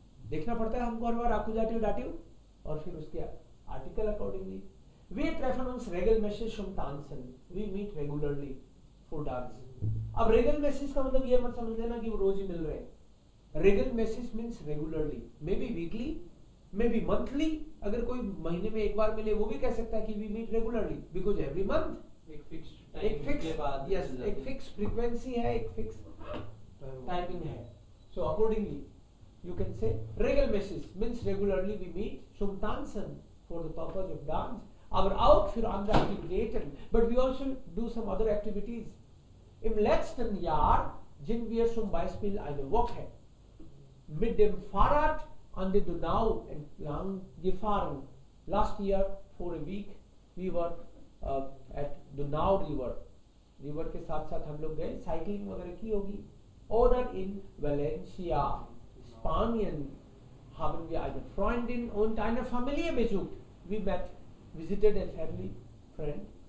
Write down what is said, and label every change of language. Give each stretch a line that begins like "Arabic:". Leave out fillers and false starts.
Hindi: देखना पड़ता है हमको हर बार Akkusativ Dativ और फिर उसके article accordingly.
German: We treffen uns regelmäßig zum Tanzen.
English: We meet regularly for dance.
Hindi: अब regelmäßig का मतलब ये मत समझ लेना कि वो रोज ही मिल रहे हैं।
English: Regelmäßig means regularly, maybe weekly, maybe monthly.
Hindi: अगर कोई महीने में एक बार मिले वो भी कह सकता है कि
English: we meet regularly because every month
Hindi: एक फिक्स एक टाइम के बाद फिक्स यस एक फिक्स फ्रीक्वेंसी है, एक फिक्स टाइमिंग है।
English: so accordingly you can say regelmäßig means regularly we meet
German: zum Tanzen
English: for the purpose of dance,
German: aber auch für andere Aktivitäten,
English: but we also do some other activities.
German: Im letzten Jahr sind wir zum Beispiel eine Woche mit dem Fahrrad an der Donau entlang gefahren.
English: Last year for a week we were at Donau River.
Hindi: River के साथ साथ हम लोग गए, cycling वगैरह की होगी।
German: Oder in Valencia, Spanien haben wir eine Freundin und eine Familie besucht.
English: We visited a family friend.